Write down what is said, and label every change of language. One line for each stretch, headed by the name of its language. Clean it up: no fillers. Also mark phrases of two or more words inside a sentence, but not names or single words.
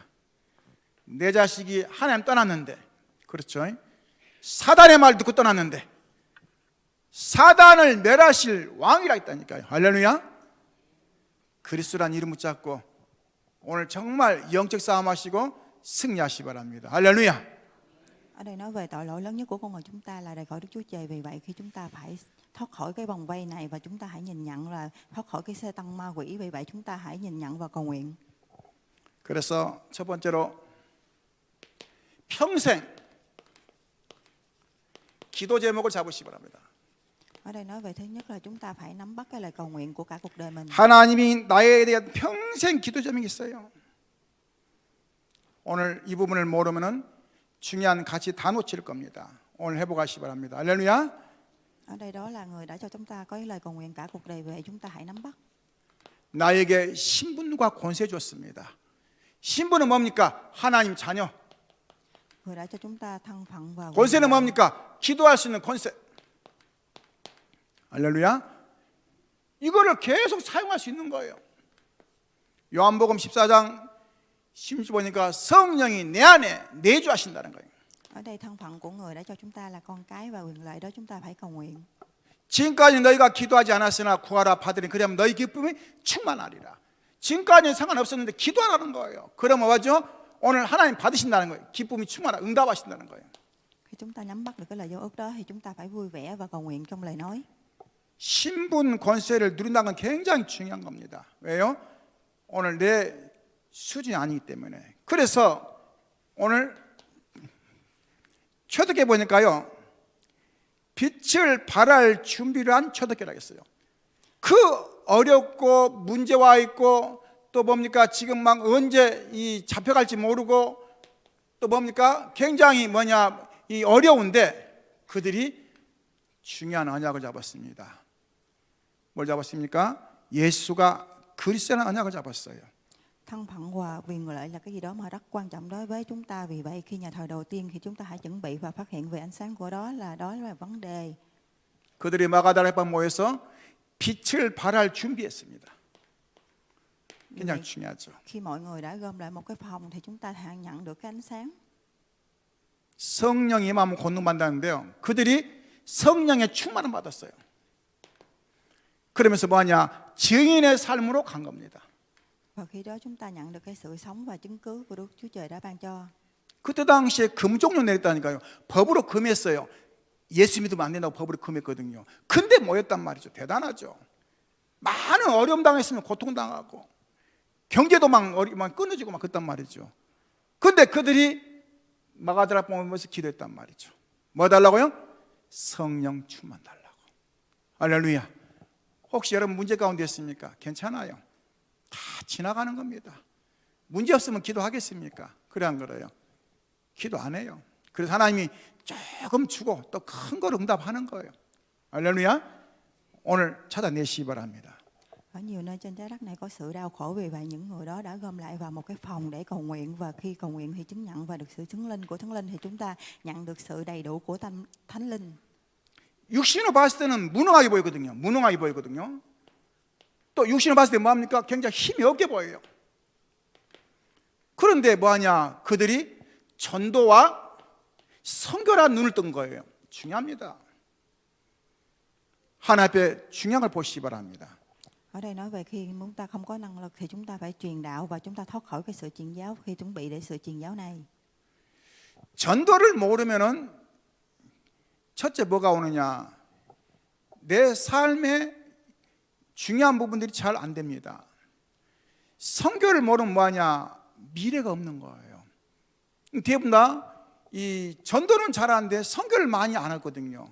Korean: 내 자식이 하나님 떠났는데, 그렇죠? 사단의 말 듣고 떠났는데 사단을 멸하실 왕이라 했다니까요. 할렐루야. 그리스도란 이름 붙잡고 오늘 정말 영적 싸움 하시고 승리하시기 바랍니다. 할렐루야.
Vietnamese: Ở đây nói về tội lỗi lớn nhất của con người chúng ta là rời khỏi Đức Chúa Trời. Vì vậy khi chúng ta phải thoát khỏi cái vòng vây này, và chúng ta hãy nhìn nhận là thoát khỏi cái xe tăng ma quỷ. Vì vậy chúng ta hãy nhìn nhận và cầu nguyện.
Korean: 그래서 첫 번째로 평생 기도 제목을 잡으시기 바랍니다.
Vietnamese: Ở đây nói về thứ nhất là chúng ta phải nắm bắt cái lời cầu nguyện của cả cuộc đời mình.
Korean: 하나님이 나에 대한 평생 기도 제목이 있어요. 오늘 이 부분을 모르면은 중요한 가치 다 놓칠 겁니다. 오늘 회복하시기 바랍니다. 할렐루야.
Vietnamese: Ở đây đó là người đã cho chúng ta có cái lời cầu nguyện cả cuộc đời, về chúng ta hãy nắm bắt.
Korean: 나에게 신분과 권세 줬습니다. 신분은 뭡니까? 하나님 자녀.
Vietnamese: Người đã cho chúng ta thân phận và
Korean: 권세는 뭡니까? 기도할 수 있는 권세. 할렐루야. 이거를 계속 사용할 수 있는 거예요. 요한복음 14장 10절 보니까 성령이 내 안에 내주하신다는 거예요.
Vietnamese: Ở đây thân phận của người đã cho chúng ta là con cái, và quyền lợi đó chúng ta phải cầu nguyện.
Korean: 지금까지 너희가 기도하지 않았으나 구하라 받으니 그러면 너희 기쁨이 충만하리라. 지금까지는 상관없었는데 기도하라는 거예요. 그러면 뭐죠? 오늘 하나님 받으신다는 거예요. 기쁨이 충만하, 응답하신다는 거예요.
Vietnamese: Khi chúng ta nắm bắt được cái lời giao ước đó thì chúng ta phải vui vẻ và cầu nguyện trong lời nói.
Korean: 신분 권세를 누린다는 건 굉장히 중요한 겁니다. 왜요? 오늘 내 수준이 아니기 때문에. 그래서 오늘 초대교회 보니까요, 빛을 발할 준비를 한 초대교회라 했어요. 그 어렵고 문제와 있고 또 뭡니까? 지금 막 언제 이 잡혀갈지 모르고 또 뭡니까? 굉장히 이 어려운데 그들이 중요한 언약을 잡았습니다. 뭘 잡았습니까? 예수가 그리스도라는 언약을 잡았어요.
Vietnamese: Thân phận và quyền lợi là cái gì đó mà rất quan trọng đối với chúng ta. Vì vậy khi nhà thờ đầu tiên thì chúng ta hãy chuẩn bị và phát hiện về ánh sáng của đó là vấn đề.
Korean: 그들이 마가다락방 모여서 빛을 발할 준비했습니다. 굉장히 중요하죠.
Vietnamese: Khi mọi người đã gom lại một cái phòng thì chúng ta nhận được cái ánh sáng.
Korean: 성령이 임하면 권능받는다는데요. 그들이 성령의 충만을 받았어요. 그러면서 뭐하냐? 증인의 삶으로 간 겁니다.
Vietnamese: Và khi đó chúng ta nhận được cái sự sống và chứng cứ của Đức Chúa Trời đã ban cho.
Korean: 그때 당시에 금종료 내렸다니까요. 법으로 금했어요. 예수 믿으면 안 된다고 법으로 금했거든요. 근데 모였단 말이죠. 대단하죠. 많은 어려움 당했으면 고통당하고 경제도 막 끊어지고 막 그랬단 말이죠. 근데 그들이 마가다락방을 모여서 기도했단 말이죠. 뭐 달라고요? 성령 충만 달라고. 할렐루야. 혹시 여러분 문제 가운데 있습니까? 괜찮아요. 다 지나가는 겁니다. 문제 없으면 기도하겠습니까? 그래 안 그래요? 기도 안 해요. 그래서 하나님이 조금 주고 또 큰 걸 응답하는 거예요. 할렐루야. 오늘 찾아내시기 바랍니다.
Vietnamese: Ở nhiều nơi trên trái đất này có sự đau khổ, vì vậy những người đó đã gom lại vào một cái phòng để cầu nguyện, và khi cầu nguyện thì chứng nhận và được sự chứng linh của Thánh Linh, thì chúng ta nhận được sự đầy đủ của Thánh Linh.
Korean: 육신으로 봤을 때는 무능하게 보이거든요. 무능하게 보이거든요. 또 육신으로 봤을 때 뭐합니까? 굉장히 힘이 없게 보여요. 그런데 뭐하냐? 그들이 전도와 선교란 눈을 뜬 거예요. 중요합니다. 하나님 앞에 중요한 걸 보시기 바랍니다.
Vietnamese: Ở đây nói về khi chúng ta không có năng lực thì chúng ta phải truyền đạo, và chúng ta thoát khỏi cái sự truyền giáo khi chuẩn bị để sự truyền giáo này.
Korean: 전도를 모르면은 첫째 뭐가 오느냐? 내 삶의 중요한 부분들이 잘 안 됩니다. 선교를 모르면 뭐하냐? 미래가 없는 거예요. 대부분 다 이 전도는 잘하는데 선교를 많이 안 했거든요.